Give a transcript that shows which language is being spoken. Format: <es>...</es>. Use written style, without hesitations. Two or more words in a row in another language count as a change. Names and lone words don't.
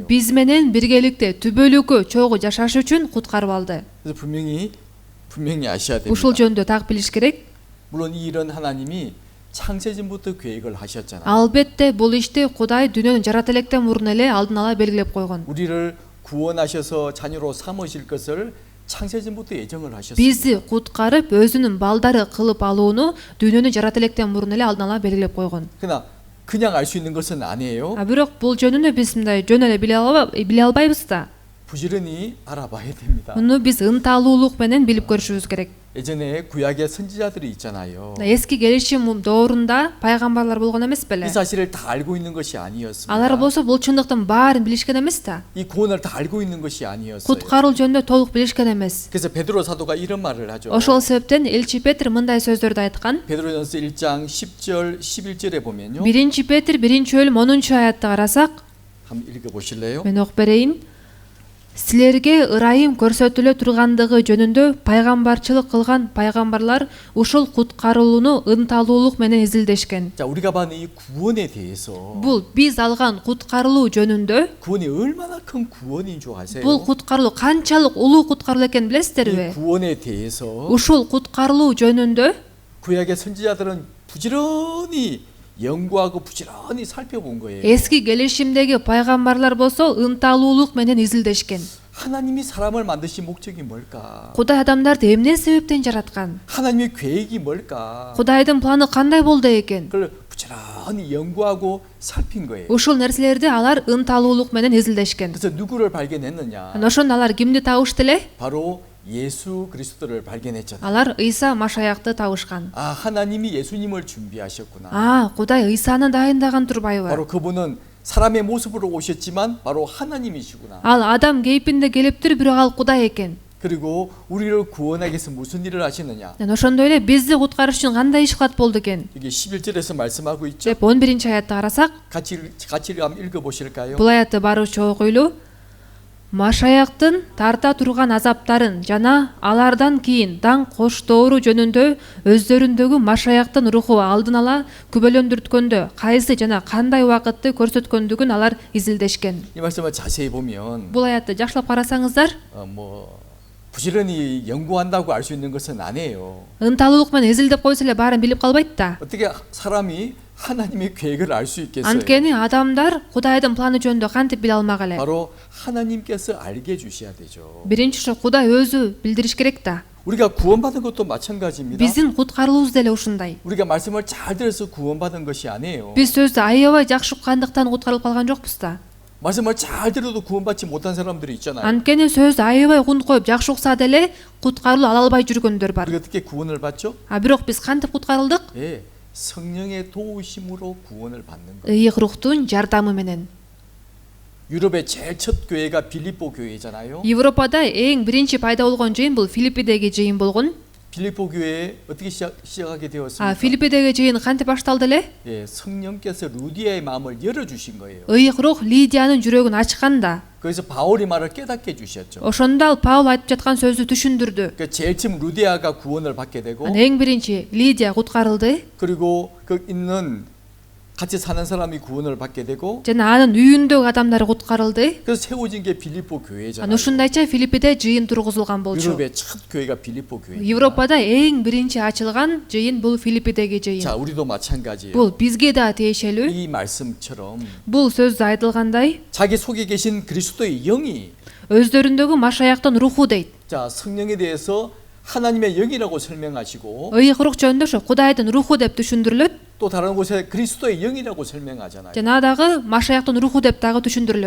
<ky>Биз менен биргеликте түбөлүккө чогуу жашаш үчүн куткарып алды.</ky> <ko>그래서 분명히 아셔야 됩니다.</ko> <ky>Ушул жөнүндө так билиш керек.</ky> <ko>물론 이 일은 하나님이 창세전부터 계획을 하셨잖아요.</ko> <ky>Албетте бул ишти Кудай дүйнөнү жарата электен мурун эле алдын ала белгилеп койгон.</ky> <ko>우리를 구원하셔서 자녀로 삼으실 것을 창세전부터 예정을 하셨습니다.</ko> <ky>Бизди куткарып өзүнүн балдары кылып алууну дүйнөнү жарата электен мурун эле алдын ала белгилеп койгон.</ky> <ko>그러나 그냥 알 수 있는 것은 아니에요.</ko> <ky>Бирок бул жөнүндө биз мындай жөн эле биле албайбыз да.</ky> <ko>부지런히 알아봐야 됩니다.</ko> <ky>Муну биз ынталуулук менен билип көрүшүбүз керек.</ky> <ko>예전에 구약의 선지자들이 있잖아요.</ko> <ky>Эски келишим доорунда пайгамбарлар болгон эмес беле?</ky> <ko>이 사실을 다 알고 있는 것이 아니었습니다.</ko> <ky>Алар болсо бул чындыктын баарын билишкен эмес да.</ky> <ko>이 구원을 다 알고 있는 것이 아니었어요.</ko> <ky>Куткаруу жөнүндө толук билишкен эмес.</ky> <ko>그래서 베드로 사도가 이런 말을 하죠.</ko> <ky>Ошол себептен элчи Петр мындай сөздөрдү айткан.</ky> <ko>베드로전서 1장 10절 11절에 보면요.</ko> <ky>1 Петр 1-бөлүм 10-аятты карасак,</ky> <ko>한번 읽어 보실래요?</ko> <ky>мен окуп берейин. Силерге ырайым көрсөтүлө тургандыгы жөнүндө пайгамбарчылык кылган пайгамбарлар ушул куткарылууну ынталуулук менен изилдешкен.</ky> <ko>자, 우리가 받는 이 구원에 대해서</ko> <ky>Бул биз алган куткарылуу жөнүндө,</ky> <ko>구원이 얼마나 큰 구원인 줄 아세요?</ko> <ky>бул куткарылуу канчалык улуу куткарылуу экенин</ky> <ko>이</ko> <ky>билесиздерби?</ky> <ko>구원에 대해서</ko> <ky>Ушул куткарылуу жөнүндө</ky> <ko>구약의 선지자들은 부지런히 연구하고 부지런히 살펴본 거예요.</ko> <ky>эски келишимдеги пайгамбарлар болсо ынталуулук менен изилдешкен.</ky> <ko>하나님이 사람을 만드신 목적이 뭘까?</ko> <ky>Кудай адамдарды эмне себептен жараткан?</ky> <ko>하나님의 계획이 뭘까?</ko> <ky>Кудайдын планы кандай болду экен?</ky> <ko>그걸 부지런히 연구하고 살핀 거예요.</ko> <ky>Ушул нерселерди алар ынталуулук менен изилдешкен.</ky> <ko>그래서 누구를 발견했느냐?</ko> <ky>Ошондо алар кимди табышты эле?</ky> <ko>바로 예수 그리스도를 발견했잖아요.</ko> <ky>Алар Ыйса Машаякты табышкан.</ky> <ko>아, 하나님이 예수님을 준비하셨구나.</ko> <ky>Кудай Ыйсаны дайындаган турбайбы?</ky> <ko>바로 그분은 사람의 모습으로 오셨지만 바로 하나님이시구나.</ko> <ky>Ал адам кейпинде келиптир, бирок ал Кудай экен.</ky> <ko>그리고 우리를 구원하기 위해서 무슨 일을 하시느냐?</ko> <ky>Ошондой эле бизди куткарыш үчүн кандай иш кылат болду экен?</ky> <ko>이게 11절에서 말씀하고 있죠.</ko> <ky>деп 11-аятты карасак,</ky> <ko>같이 한번 읽어 보실까요?</ko> <ky>бул аятты барыбызча окуйлу. Машаяктын тарта турган азаптарын жана алардан кийин даңк коштоору жөнүндө өздөрүндөгү Машаяктын руху алдын ала күбөлөндүрткөндө кайсы жана кандай убакытты көрсөткөндүгүн алар изилдешкен.</ky> <ko>이 말씀을 자세히 보면</ko> <ky>Бул аятты жакшылап карасаңыздар,</ky> <ko>부지런히 연구한다고 알 수 있는 것은 아니에요.</ko> <ky>ынталуулук менен изилдеп койсо эле баарын билип калбайт да.</ky> <ko>어떻게 사람이 하나님의 계획을 알 수 있겠어요?</ko> <ky>Анткени адамдар Кудайдын планы жөнүндө кантип биле алмак эле?</ky> <ko>바로 하나님께서 알게 해주셔야 되죠.</ko> <ky>Биринчи ушу Кудай өзү билдириш керек да.</ky> <ko>우리가 구원받은 것도 마찬가지입니다.</ko> <ky>Биздин куткарылуубуз деле ушундай.</ky> <ko>우리가 말씀을 잘 들어서 구원받은 것이 아니에요.</ko> <ky>Биз сөздү аябай жакшы уккандыктан куткарылып калган жокпуз да.</ky> <ko>말씀을 잘 들어도 구원받지 못한 사람들이 있잖아요.</ko> <ky>Анткени сөздү аябай кунт коюп жакшы укса деле куткарылуу ала албай жүргөндөр бар.</ky> <ko>우리가 어떻게 구원을 받죠?</ko> <ky>Бирок биз кантип куткарылдык?</ky> <ko>예, 성령의 도우심으로 구원을 받는 거.</ko> <ky>Ыйык рухтун жардамы менен.</ky> <ko>유럽의 제일 첫 교회가 빌립보 교회잖아요.</ko> <ky>Европада эң биринчи пайда болгон жыйын бул Филиппидеги жыйын болгон.</ky> <ko>빌립보 교회 어떻게 시작하게 되었습니까?</ko> <ky>Филиппидеги жыйын кантип башталды эле?</ky> <ko>예, 성령께서 루디아의 마음을 열어 주신 거예요.</ko> <ky>Ыйык рух Лидиянын жүрөгүн ачкан да.</ky> <ko>그래서 바울이 말을 깨닫게 해 주셨죠.</ko> <ky>Ошондо ал Паул айтып жаткан сөздү түшүндүрдү.</ky> <ko>그 제일 처음 루디아가 구원을 받게 되고</ko> <ky>Эң биринчи Лидия куткарылды.</ky> <ko>그리고 그 있는 같이 사는 사람이 구원을 받게 되고</ko> <ky>жана анын үйүндөгү адамдар куткарылды.</ky> <ko>그래서 세워진 게 빌립보 교회잖아요.</ko> <ky>Аны ушундайча Филиппиде жыйын тургузулган болчу.</ky> <ko>유럽의 첫 교회가 빌립보 교회.</ko> <ky>Европада эң биринчи ачылган жыйын бул Филиппидеги жыйын.</ky> <ko>자, 우리도 마찬가지예요.</ko> <ky>Бул бизге да тиешелүү.</ky> <ko>이 말씀처럼</ko> <ky>Бул сөздө айтылгандай</ky> <ko>자기 속에 계신 그리스도의 영이</ko> <ky>өздөрүндөгү Машаяктын руху дейт.</ky> <ko>자, 성령에 대해서 하나님의 영이라고 설명하시고</ko> <ky>Ыйык рух жөнүндө ошо Кудайдын руху деп түшүндүрүлөт.</ky> <ko>또 다른 곳에 그리스도의 영이라고 설명하잖아요.</ko> <ky>Жана дагы Машаяктын руху деп дагы түшүндүрүлөт.</ky>